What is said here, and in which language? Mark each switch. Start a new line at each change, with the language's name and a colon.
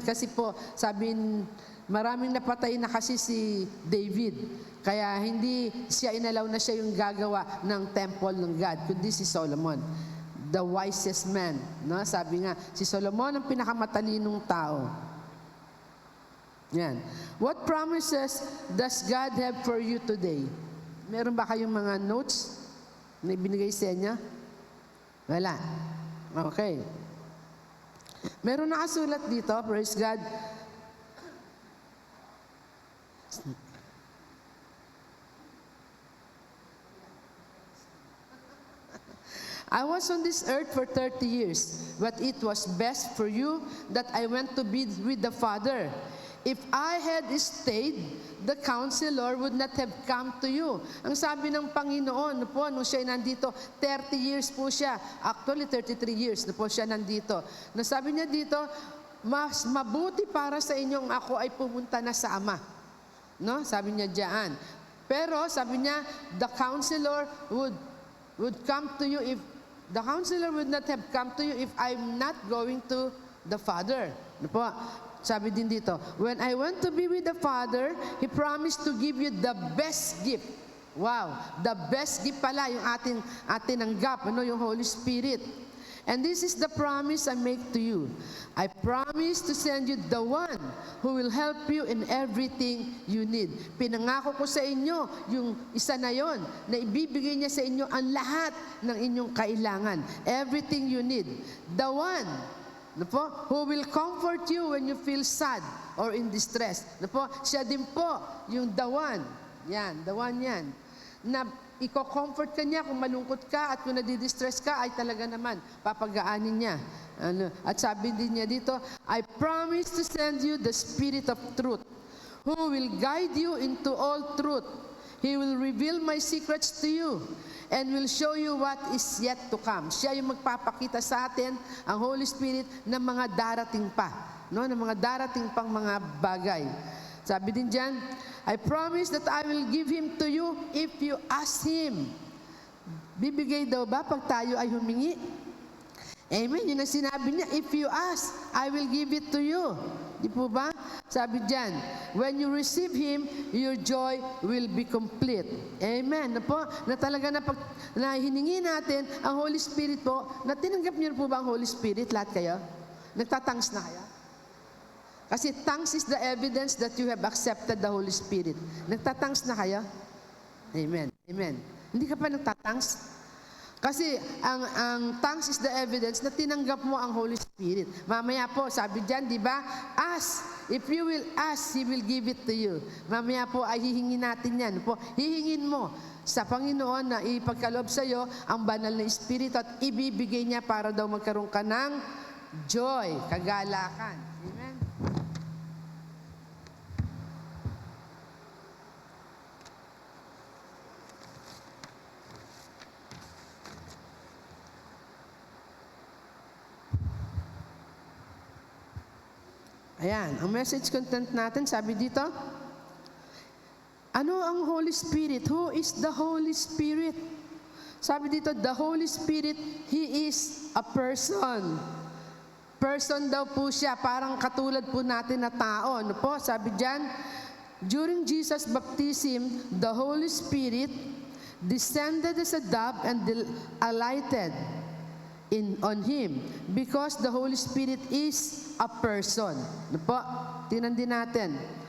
Filipino: Kasi po, sabihin, maraming napatay na kasi si David. Kaya hindi siya inalaw na siya yung gagawa ng temple ng God, kundi si Solomon.
English: The wisest man.
Filipino: No? Sabi nga, si Solomon ang pinakamatalinong tao. Yan.
English: What promises does God have for you today?
Filipino: Meron ba kayong mga notes na ibinigay sa inyo? Wala. Okay. Meron nakasulat dito, praise God.
English: I was on this earth for 30 years, but it was best for you that I went to be with the Father. If I had stayed, the counselor would not have come to you.
Filipino: Ang sabi ng Panginoon po, nung siya nandito, 30 years po siya. Actually, 33 years na po siya nandito. Nasabi niya dito, mas mabuti para sa inyong ako ay pumunta na sa Ama. No? Sabi niya diyan. Pero sabi niya,
English: the counselor would come to you if the counselor would not have come to you if I'm not going to the Father.
Filipino: Ano po? Sabi din dito,
English: when I went to be with the Father, He promised to give you the best gift. Wow, the best gift
Filipino: pala yung ating nanggap, yung
English: Holy Spirit. And this is the promise I make to you. I promise to send you the one who will help you in everything you need.
Filipino: Pinangako ko sa inyo yung isa na yon na ibibigay niya sa inyo ang lahat ng inyong kailangan.
English: Everything you need. The one who will comfort you when you feel sad or in distress.
Filipino: Siya din po yung the one. Yan, the one yan. Na i-comfort ka niya kung malungkot ka at kung nadidistress ka, ay talaga naman, papagaanin niya. At sabi din niya dito,
English: I promise to send you the Spirit of truth, who will guide you into all truth. He will reveal my secrets to you and will show you what is yet to come.
Filipino: Siya yung magpapakita sa atin, ang Holy Spirit, ng mga darating pa. Ng mga darating pang mga bagay. Sabi din dyan,
English: I promise that I will give Him to you if you ask Him.
Filipino: Bibigay daw ba pag tayo ay humingi? Amen. Yun ang sinabi niya,
English: if you ask, I will give it to you.
Filipino: Di po ba?
English: Sabi dyan, when you receive Him, your joy will be complete. Amen.
Filipino: Na po, na talaga na hiningi natin ang Holy Spirit po, na tinanggap niyo po ba ang Holy Spirit, lahat kayo? Nagtatangs na kayo?
English: Kasi thanks is the evidence that you have accepted the Holy Spirit.
Filipino: Nagtatangs na kayo? Amen. Amen. Hindi ka pa nagtatangs? Kasi ang
English: thanks is the evidence
Filipino: na tinanggap mo ang Holy Spirit. Mamaya po, sabi dyan, di ba? Ask.
English: If you will ask, He will give it to you.
Filipino: Mamaya po ay hihingin natin yan. Po, hihingin mo sa Panginoon na ipagkaloob sa iyo ang banal na Espiritu at ibibigay niya para daw magkaroon ka ng joy, kagalakan. Amen. Ayan, ang message content natin, sabi dito, ano ang Holy Spirit?
English: Who is the Holy Spirit?
Filipino: Sabi dito,
English: the Holy Spirit, He is a person.
Filipino: Person daw po siya, parang katulad po natin na tao. Ano po? Sabi diyan,
English: during Jesus' baptism, the Holy Spirit descended as a dove and alighted on Him because the Holy Spirit is a person.
Filipino: Ano po? Tingnan din natin.